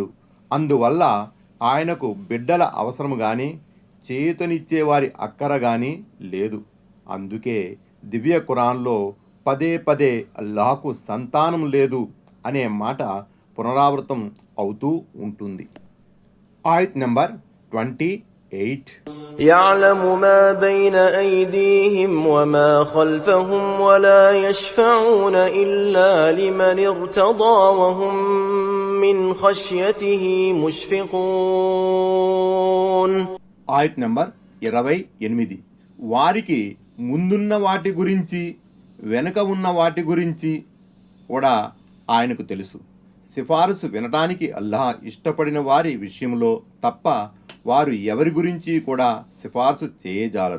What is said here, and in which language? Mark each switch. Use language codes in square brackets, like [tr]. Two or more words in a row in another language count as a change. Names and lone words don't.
[te] అందువల్ల ఆయనకు బిడ్డల అవసరం కానీ చేతునిచ్చేవారి అక్కర కానీ లేదు. అందుకే దివ్య ఖురాన్లో పదే పదే అల్లాహకు సంతానం లేదు అనే మాట పునరావృతం అవుతూ ఉంటుంది. ఆయత్ నంబర్ 28. [ar] يعلم ما بين أيديهم وما خلفهم ولا يشفعون إلا لمن ارتضى وهم من خشيته مشفقون. [te] ఆయత్ నంబర్ 28. వారికి ముందున్న వాటి గురించి వెనుక ఉన్న వాటి గురించి కూడా ఆయనకు తెలుసు. సిఫారసు వినటానికి అల్లాహ్ ఇష్టపడిన వారి విషయంలో తప్ప వారు ఎవరి గురించి కూడా సిఫారసు చేయజాలరు.